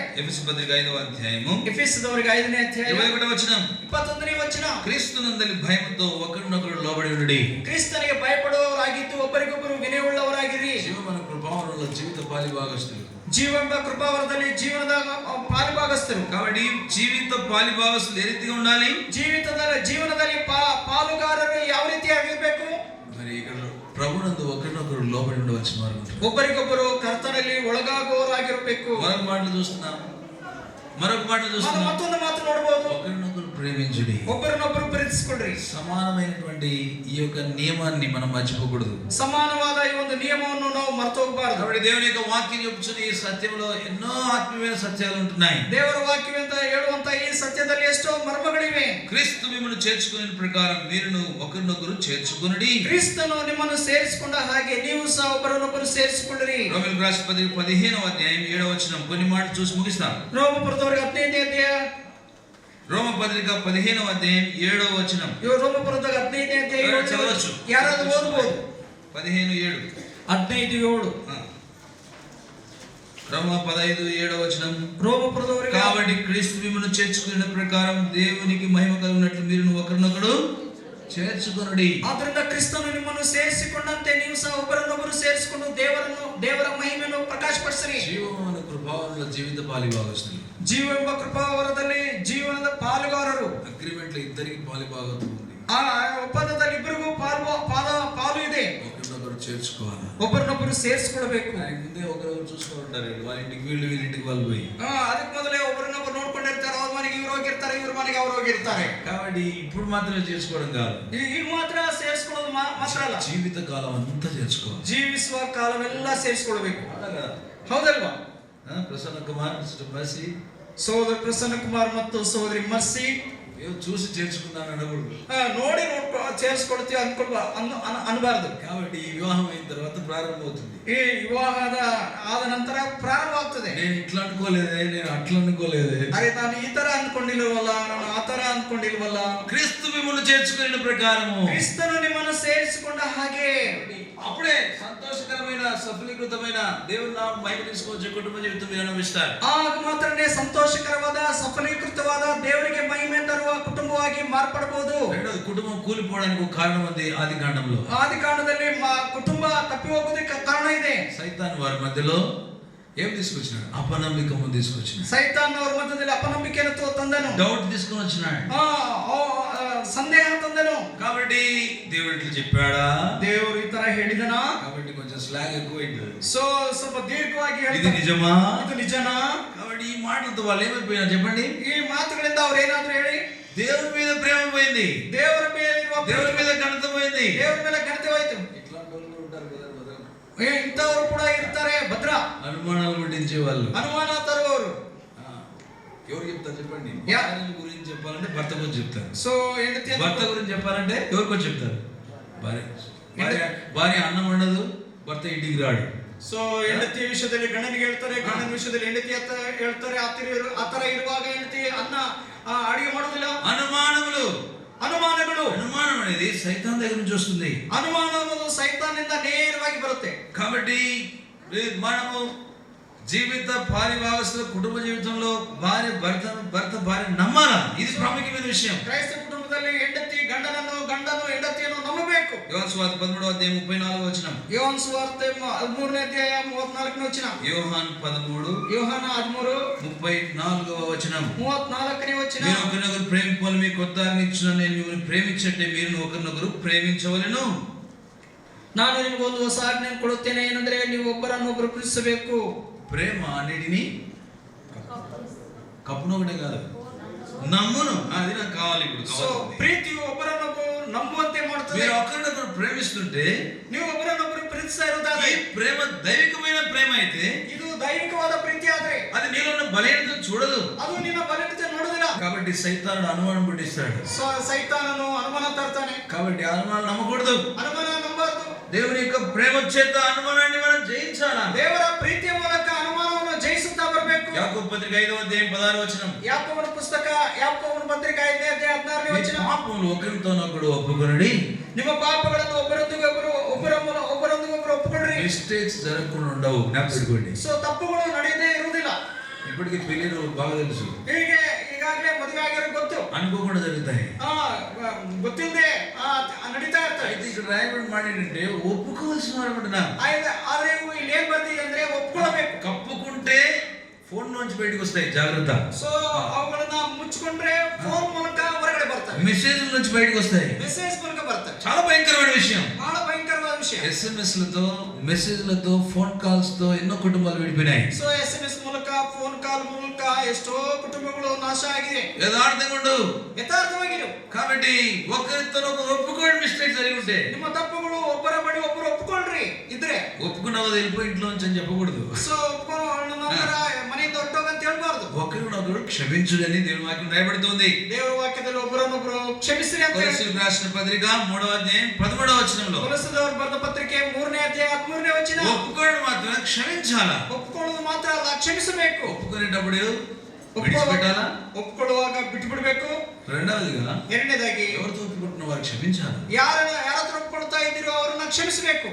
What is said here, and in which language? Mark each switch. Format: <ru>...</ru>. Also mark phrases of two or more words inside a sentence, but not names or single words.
<te>ఎఫెసీ పత్రిక 5వ అధ్యాయము</te> <kn>ఎఫెసದವರಿಗೆ 5ನೇ ಅಧ್ಯಾಯ</kn> <te>21వ వచనం,</te> <kn>21ನೇ ವಚನ.</kn> <te>క్రీస్తునందలి భయముతో ఒకరినొకరు లోబడి ఉండుడి.</te> <kn>ಕ್ರಿಸ್ತನಿಗೆ ಭಯಪಡುವವರಾಗಿದ್ದು ಒಬ್ಬರಿಗೊಬ್ಬರು ವಿನಯವುಳ್ಳವರಾಗಿರಿ.</kn> <te>జీవమైన కృపావరంలో జీవిత పాలి భాగస్తులు.</te> <kn>ಜೀವ ಎಂಬ ಕೃಪಾವರದಲ್ಲಿ ಜೀವನದ ಪಾಲುಭಾಗಸ್ಥರು.</kn> <te>కాబట్టి జీవిత పాలి భాగస్తులు ఏ రీతిగా ఉండాలి?</te> <kn>ಜೀವನದಲ್ಲಿ ಪಾಲುಗಾರರು ಯಾವ ರೀತಿಯಾಗಿರ್ಬೇಕು?</kn> <te>మరి ఇక్కడ ప్రభునందు ఒకరినొకరు లోబడి ఉండవలసిన వారు ఉంటారు.</te> <kn>ಒಬ್ಬರಿಗೊಬ್ಬರು ಕರ್ತನಲ್ಲಿ ಒಳಗಾಗುವವರಾಗಿರಬೇಕು.</kn> <te>మరొక మాటలు చూస్తున్నాం.</te> <kn>ಮತ್ತೊಂದು ಮಾತು ನೋಡಬಹುದು,</kn> <te>ఒకరినొకరు ప్రేమించుడి.</te> <kn>ಒಬ್ಬರನ್ನೊಬ್ಬರು ಪ್ರೀತಿಸಿಕೊಳ್ಳ್ರಿ.</kn> <te>సమానమైనటువంటి ఈ యొక్క నియమాన్ని మనం మర్చిపోకూడదు.</te> <kn>సమానವಾದ ಈ ಒಂದು నియమವನ್ನು ನಾವು ಮರೆತು ಹೋಗಬಾರದು.</kn> <te>కాబట్టి దేవుని యొక్క వాక్యం చెప్పుచున్న ఈ సత్యంలో ఎన్నో ఆత్మీయమైన సత్యాలు ఉంటున్నాయి.</te> <kn>ದೇವರ ವಾಕ್ಯವೆಂತ ಹೇಳುವಂತ ಈ ಸತ್ಯದಲ್ಲಿ ಎಷ್ಟೋ ಮರ್ಮಗಳಿವೆ.</kn> <te>క్రీస్తు మిమ్మల్ని చేర్చుకునే ప్రకారం మీరును ఒకరినొకరు చేర్చుకొనుడి.</te> <kn>ಕ್ರಿಸ್ತನು ನಿಮ್ಮನ್ನು ಸೇರಿಸಿಕೊಂಡ ಹಾಗೆ ನೀವು ಸಹ ಒಬ್ಬರನ್ನೊಬ್ಬರು ಸೇರಿಸಿಕೊಳ್ಳಿರಿ.</kn> <te>రోమీయులకు రాసిన పత్రిక 15వ అధ్యాయం 7వ వచనం, కొన్ని మాటలు చూసి ముగిస్తాం.</te> <kn>ರೋಮಪುರದವರಿಗೆ 15ನೇ ಅಧ್ಯಾಯ,</kn> <te>రోమ పత్రిక 15వ అధ్యాయం 7వ వచనం.</te> <kn>ರೋಮಪುರದಾಗ 15ನೇ ಅಧ್ಯಾಯ</kn> <te>చదవచ్చు.</te> <kn>ಯಾರಾದ್ರೂ ಓದಬಹುದು.</kn> <te>15:7.</te> <kn>15:7.</kn> <te>రోమ 15:7 వచనం.</te> <kn>ರೋಮಪುರದವರಿಗೆ</kn> <te>కాబట్టి క్రీస్తు మిమ్మల్ని చేర్చుకున్న ప్రకారం దేవునికి మహిమ కలుగునట్లు మీరు ఒకరినొకరు చేర్చుకొనుడి.</te> <kn>ಆದ್ದರಿಂದ ಕ್ರಿಸ್ತನು ನಿಮ್ಮನ್ನು ಸೇರಿಸಿಕೊಂಡಂತೆ ನೀವು ಸಹ ಒಬ್ಬರನ್ನೊಬ್ಬರು ಸೇರಿಸಿಕೊಂಡು ದೇವರ ಮಹಿಮೆಯನ್ನು ಪ್ರಕಾಶಪಡಿಸಿರಿ.</kn> <te>జీవమైన కృపావరంలో జీవిత పాలి భాగస్తులు.</te> <kn>ಜೀವ ಎಂಬ ಕೃಪಾವರದಲ್ಲಿ ಜೀವನದ ಪಾಲುಗಾರರು.</kn> <te>అగ్రిమెంట్లో ఇద్దరికి పాలి భాగత్వం ఉంది.</te> <kn>ಆ ಒಪ್ಪಂದದಲ್ಲಿ ಇಬ್ಬರಿಗೂ ಪಾಲು ಇದೆ.</kn> <te>ఒకరినొకరు చేర్చుకోవాలి,</te> <kn>ಒಬ್ಬರನ್ನೊಬ್ಬರು ಸೇರಿಸಿಕೊಳ್ಳಬೇಕು.</kn> <te>ముందే ఒకరొకరు చూస్తూ ఉంటారు. వాళ్ళ ఇంటికి వీళ్ళింటికి వాళ్ళు పోయి,</te> <kn>ಅದಕ್ಕೆ ಮೊದಲೇ ಒಬ್ಬರನ್ನೊಬ್ಬರು ನೋಡ್ಕೊಂಡಿರ್ತಾರೆ. ಅವ್ರ ಮನೆಗೆ ಇವ್ರು ಹೋಗಿರ್ತಾರೆ, ಇವ್ರ ಮನೆಗೆ ಅವ್ರು ಹೋಗಿರ್ತಾರೆ.</kn> <te>కాబట్టి ఇప్పుడు మాత్రమే చేసుకోవడం కాదు,</te> <kn>ಈಗ ಮಾತ್ರ ಸೇರಿಸಿಕೊಳ್ಳೋದು ಮಾತ್ರ ಅಲ್ಲ,</kn> <te>జీవిత కాలం అంతా చేర్చుకోవాలి.</te> <kn>ಜೀವಿಸುವ ಕಾಲವೆಲ್ಲ ಸೇರಿಸಿಕೊಳ್ಳಬೇಕು.</kn> <te>అలాగా</te> <kn>ಹೌದಲ್ವಾ?</kn> <te>ప్రసన్న కుమార్, మర్సి,</te> <kn>ಸಹೋದರ ಪ್ರಸನ್ನ ಕುಮಾರ್ ಮತ್ತು ಸಹೋದರಿ ಮರ್ಸಿ</kn> <te>చూసి చేర్చుకున్నాను అనకూడదు.</te> <kn>ನೋಡಿ చేర్చుಕೊಳ್ತೀವಿ ಅನ್ಬಾರ್ದು.</kn> <te>కాబట్టి ఈ వివాహం అయిన తర్వాత ప్రారంభమవుతుంది.</te> <kn>ಈ ಆದ ನಂತರ ಪ್ರಾರಂಭ ಆಗ್ತದೆ.</kn> <te>నేను ఇట్లా అనుకోలేదే, నేను అట్లా అనుకోలేదే,</te> <kn>ಅರೆ ನಾನು ಈ ತರ ಅಂದ್ಕೊಂಡಿಲ್ವಲ್ಲ, ನಾನು ಆ ತರ ಅಂದ್ಕೊಂಡಿಲ್ವಲ್ಲ.</kn> <te>క్రీస్తు మిమ్మల్ని చేర్చుకునే ప్రకారము</te> <kn>ಕ್ರಿಸ್ತನು ನಿಮ್ಮನ್ನು ಸೇರಿಸಿಕೊಂಡ ಹಾಗೆ</kn> <te>అప్పుడే సంతోషకరమైన సఫలీకృతమైన దేవుని నామం మహిమ తీసుకొచ్చే కుటుంబ జీవితం మీరు అనుభవిస్తారు.</te> <kn>ಆಗ ಮಾತ್ರನೇ ಸಂತೋಷಕರವಾದ ಸಫಲೀಕೃತವಾದ ದೇವರಿಗೆ ಮಹಿಮೆ ತರುವ ಕುಟುಂಬವಾಗಿ ಮಾರ್ಪಡಬಹುದು.</kn> <te>రెండోది, కుటుంబం కూలిపోవడానికి ఒక కారణం ఉంది. ఆది కాండంలో</te> <kn>ಆದಿಕಾಂಡದಲ್ಲಿ ಕುಟುಂಬ ತಪ್ಪಿ ಹೋಗೋದಕ್ಕೆ ಕಾರಣ ಇದೆ.</kn> <te>సైతాన్ వారి మధ్యలో ఏం తీసుకొచ్చినాడు? అపనమ్మకము తీసుకొచ్చినాడు.</te> <kn>ಸೈತಾನ್ ಅವರ ಮಧ್ಯದಲ್ಲಿ ಅಪನಂಬಿಕೆಯನ್ನು ತಂದನು,</kn> <te>డౌట్ తీసుకొని వచ్చినాడు,</te> <kn>ಸಂದೇಹ ತಂದನು.</kn> <te>కాబట్టి దేవుడు ఇట్లా చెప్పాడా?</te> <kn>ದೇವರು ಈತ ಹೇಳಿದನ.</kn> <te>కాబట్టి కొంచెం స్లాగ్ ఎక్కువైంది.</te> <kn>సో ಸ್ವಲ್ಪ ದೀರ್ಘವಾಗಿ</kn> <te>ఇది</te> <kn>ಹೇಳ್ತಾರೆ.</kn> <te>నిజమా?</te> <kn>ಇದು నిజనా?</kn> <te>కాబట్టి ఈ మాటలతో వాళ్ళు ఏమైపోయినారు చెప్పండి?</te> <kn>ఈ మాటಗಳಿಂದ ಅವರು ಏನಾದ್ರು ಹೇಳಿ,</kn> <te>దేవుని మీద ప్రేమ పోయింది,</te> <kn>ದೇವರ ಮೇಲಿರುವ</kn> <te>దేవుని మీద ఘనత పోయింది.</te> <kn>ದೇವರ ಮೇಲೆ ಘನತೆ ಹೋಯ್ತು.</kn> <te>ఇట్లాంటి వాళ్ళు ఉంటారు కదా,</te> <kn>ಇಂಥವರು ಕೂಡ ಇರ್ತಾರೆ ಭದ್ರ,</kn> <te>అనుమానాలు పుట్టించే వాళ్ళు.</te> <kn>ಅನುಮಾನ ತರುವವರು.</kn> <te>ఎవరు చెప్తారు చెప్పండి? యా. భార్య గురించి చెప్పాలంటే భర్త గురించి చెప్తారు.</te> <kn>సో ಹೆಂಡತಿ</kn> <te>భర్త గురించి చెప్పాలంటే ఎవరికో చెప్తారు. భార్య అన్నం వండదు, భర్త ఇంటికి రాడు.</te> <kn>ಸೊ ಹೆಂಡತಿಯ ವಿಷಯದಲ್ಲಿ ಗಂಡನಿಗೆ ಹೇಳ್ತಾರೆ, ಗಂಡನ ವಿಷಯದಲ್ಲಿ ಹೆಂಡತಿ ಹೇಳ್ತಾರೆ. ಆತರ ಇರುವಾಗ ಹೆಂಡತಿ ಅನ್ನ ಅಡಿಗೆ ಮಾಡೋದಿಲ್ಲ.</kn> <te>అనుమానములు అనుమానం అనేది సైతాన్ దగ్గర నుంచి వస్తుంది.</te> <kn>ಅನುಮಾನ ಅನ್ನೋದು ಸೈತಾನ್ನಿಂದ ನೇರವಾಗಿ ಬರುತ್ತೆ.</kn> <te>కాబట్టి మనము జీవిత పారిభాగస్తుల కుటుంబ జీవితంలో భర్త భార్య నమ్మాలా, ఇది ప్రాముఖ్యమైన విషయం.</te> <kn>ಕ್ರೈಸ್ತ ಕುಟುಂಬದಲ್ಲಿ ಹೆಂಡತಿ ಗಂಡನನ್ನು, ಗಂಡನು ಹೆಂಡತಿಯನ್ನು ನಂಬಬೇಕು.</kn> <te>యోహాను సువార్త 13వ అధ్యాయం 34వ వచనం.</te> <kn>ಯೋಹಾನ ಸುವಾರ್ತೆ 13ನೇ ಅಧ್ಯಾಯ 34ನೇ ವಚನ.</kn> <te>యోహాను 13</te> <kn>ಯೋಹಾನ 13</kn> <te>34వ వచనం.</te> <kn>34ನೇ ವಚನ.</kn> <te>మీరు ఒకరినొకరు ప్రేమింపని మీకు కొత్త ఆజ్ఞ ఇచ్చిన నేను మిమ్మల్ని ప్రేమించట్టే మీరు ఒకరినొకరు ప్రేమించవలెను.</te> <kn>ನಾನು ನಿಮಗೊಂದು ಹೊಸ ಆಜ್ಞೆಯನ್ನು ಕೊಡುತ್ತೇನೆ, ಏನಂದ್ರೆ ನೀವು ಒಬ್ಬರನ್ನೊಬ್ಬರು ಪ್ರೀತಿಸಬೇಕು.</kn> <te>ప్రేమ అన్నిటిని కప్పును ఒకటే కాదు, నమ్మును. అది నాకు కావాలి. ఇప్పుడు</te> <kn>ಸೊ ಪ್ರೀತಿಯು ಒಬ್ಬರನ್ನೊಬ್ಬರು ನಂಬುವಂತೆ ಮಾಡುತ್ತದೆ.</kn> <te>మీరు ఒకరినొకరు ప్రేమిస్తుంటే,</te> <kn>ನೀವು ಒಬ್ಬರನ್ನೊಬ್ಬರು ಪ್ರೀತಿಸ್ತಾ ಇರುವುದಾದ್ರೆ,</kn> <te>ఈ ప్రేమ దైవికమైన ప్రేమ అయితే</te> <kn>ಇದು ದೈವಿಕವಾದ ಪ್ರೀತಿ ಆದ್ರೆ</kn> <te>అది నీలో ఉన్న బలహీనతను చూడదు.</te> <kn>ಅದು ನಿನ್ನ ಬಲಹೀನತೆ ನೋಡುವುದಿಲ್ಲ.</kn> <te>కాబట్టి సైతానుడు అనుమానం పుట్టిస్తాడు.</te> <kn>ಸೈತಾನನು ಅನುಮಾನ ತರ್ತಾನೆ.</kn> <te>కాబట్టి అనుమానం నమ్మకూడదు.</te> <kn>ಅನುಮಾನ ನಂಬಾರದು.</kn> <te>దేవుని యొక్క ప్రేమ చేత అనుమానాన్ని మనం జయించాలా.</te> <kn>ದೇವರ ಪ್ರೀತಿಯ ಮೂಲಕ ಅನುಮಾನವನ್ನು ಜಯಿಸುತ್ತಾ ಬರಬೇಕು.</kn> <te>యాకోబు పత్రిక 5వ అధ్యాయం 16వ వచనం.</te> <kn>ಯಾಕೋಬನ ಪುಸ್ತಕ, ಯಾಕೋಬನ ಪತ್ರಿಕೆ 5ನೇ ಅಧ್ಯಾಯ 16ನೇ</kn> <te>మీ</te> <kn>ವಚನ.</kn> <te>పాపములు ఒకరితోనొకడు ఒప్పుకొనుడి.</te> <kn>ನಿಮ್ಮ ಪಾಪಗಳನ್ನು ಒಬ್ಬರೊಂದಿಗೊಬ್ಬರು ಒಪ್ಪಿಕೊಳ್ಳ್ರಿ.</kn> <te>మిస్టేక్స్ జరగకుండా ఉండవు, జ్ఞాపకపెట్టుకోండి.</te> <kn>ಸೊ ತಪ್ಪುಗಳು ನಡೆಯದೇ ಇರುವುದಿಲ್ಲ.</kn> <te>ఇప్పటికి పెళ్లిలో బాగా తెలుసు,</te> <kn>ಹೀಗೆ ಈಗಾಗಲೇ ಮದುವೆ ಆಗಿರೋ ಗೊತ್ತು,</kn> <te>అనుకోకుండా జరుగుతాయి.</te> <kn>ಗೊತ್ತಿಲ್ಲದೆ ನಡೀತಾ ಇರ್ತಾರೆ.</kn> <te>అయితే ఇక్కడ రాయబడి మాట్లాడంటే ఒప్పుకోవాల్సిన వారు అనుకుంటున్నా.</te> <kn>ಆದ್ರೆ ಇಲ್ಲಿ ಏನ್ ಬರ್ತಿದೆ ಅಂದ್ರೆ ಒಪ್ಕೊಳ್ಬೇಕು.</kn> <te>కప్పుకుంటే ఫోన్ నుంచి బయటకు వస్తాయి, జాగ్రత్త.</te> <kn>సో ಅವುಗಳನ್ನ ಮುಚ್ಚಿಕೊಂಡ್ರೆ ಫೋನ್ ಮೂಲಕ ಹೊರಗಡೆ ಬರ್ತಾರೆ,</kn> <te>మెసేజ్ నుంచి బయటకు వస్తాయి.</te> <kn>ಮೆಸೇಜ್ ಮೂಲಕ ಬರ್ತಾರೆ.</kn> <te>చాలా భయంకరమైన విషయం.</te> <kn>ಬಹಳ ಭಯಂಕರವಾದ ವಿಷಯ.</kn> <te>SMS లతో, మెసేజ్లతో,</te> <en>phone calls</en> <te>తో ఎన్నో కుటుంబాలు విడిపోయినాయి.</te> <kn>సో SMS ಮೂಲಕ,</kn> <en>phone call</en> <kn>ಮೂಲಕ ಎಷ್ಟೋ ಕುಟುಂಬಗಳು ನಾಶ ಆಗಿದೆ.</kn> <te>యథార్థంగా ఉండు.</te> <kn>ಯಥಾರ್ಥವಾಗಿರು.</kn> <te>కాబట్టి ఒకరితో ఒకరు ఒప్పుకోవడం మిస్టేక్ జరిగి ఉంటే,</te> <kn>ನಿಮ್ಮ ತಪ್ಪುಗಳು ಒಬ್ಬರ ಬಳಿ ಒಬ್ಬರು ಒಪ್ಪಿಕೊಳ್ಳ್ರಿ. ಇದ್ರೆ</kn> <te>ఒప్పుకున్నావు వెళ్ళిపోయి ఇంట్లో నుంచి అని చెప్పకూడదు.</te> <kn>ಸೊ ಮನೆಯಿಂದ ಹೊರಟೋಗಂತ ಹೇಳ್ಬಾರ್ದು.</kn> <te>ఒకరినొకరు క్షమించుడని దేవుని వాక్యం రాయబడుతుంది.</te> <kn>ದೇವರ ವಾಕ್ಯದಲ್ಲಿ ಒಬ್ಬರನ್ನೊಬ್ಬರು ಕ್ಷಮಿಸಿರಿ ಅಂತ</kn> <te>కొలస్సీయులకు రాసిన పత్రిక 3వ అధ్యాయం 13వ వచనంలో.</te> <kn>ಕೊಲೊಸ್ಸದವರು ಬರೆದ ಪತ್ರಿಕೆ 3ನೇ ಅಧ್ಯಾಯ 13ನೇ ವಚನ.</kn> <te>ఒప్పుకోవడం మాత్రం క్షమించాలా.</te> <kn>ಒಪ್ಪಿಕೊಳ್ಳೋದು ಮಾತ್ರ ಅಲ್ಲ, ಕ್ಷಮಿಸಬೇಕು.</kn> <te>ఒప్పుకునేటప్పుడు విడిచిపెట్టాలా,</te> <kn>ಒಪ್ಪಿಕೊಳ್ಳುವಾಗ ಬಿಟ್ಟು ಬಿಡಬೇಕು.</kn> <te>రెండవదిగా</te> <kn>ಎರಡನೇದಾಗಿ</kn> <te>ఎవరితో ఒప్పుకుంటున్న వారు క్షమించాలి.</te> <kn>ಯಾರ ಹತ್ರ ಒಪ್ಪಿಕೊಳ್ತಾ ಇದ್ದೀರೋ ಅವರನ್ನ ಕ್ಷಮಿಸಬೇಕು.</kn>